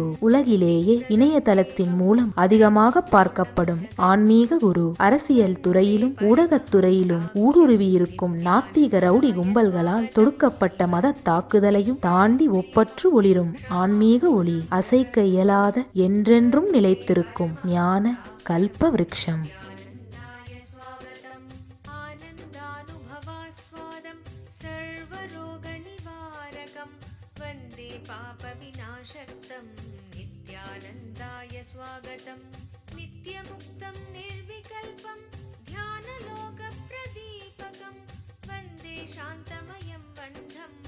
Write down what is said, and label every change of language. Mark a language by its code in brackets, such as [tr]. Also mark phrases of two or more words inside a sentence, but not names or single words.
[ta] உலகிலேயே இணையதளத்தின் மூலம் அதிகமாக பார்க்கப்படும் ஆன்மீக குரு. அரசியல் துறையிலும் ஊடகத்துறையிலும் ஊடுருவியிருக்கும் நாத்திக ரவுடி கும்பல்களால் தொடுக்கப்பட்ட மத தாக்குதலையும் தாண்டி ஒப்பற்று ஒளிரும் ஆன்மீக ஒளி. அசைக்க இயலாத என்றென்றும் நிலைத்திருக்கும் ஞான கல்ப விருட்சம். [sa] वन्दे पापविनाशक्तं नित्यानन्दाय स्वागतं. नित्यमुक्तं निर्विकल्पं ध्यानलोकप्रदीपकं वन्दे शान्तमयं वन्दे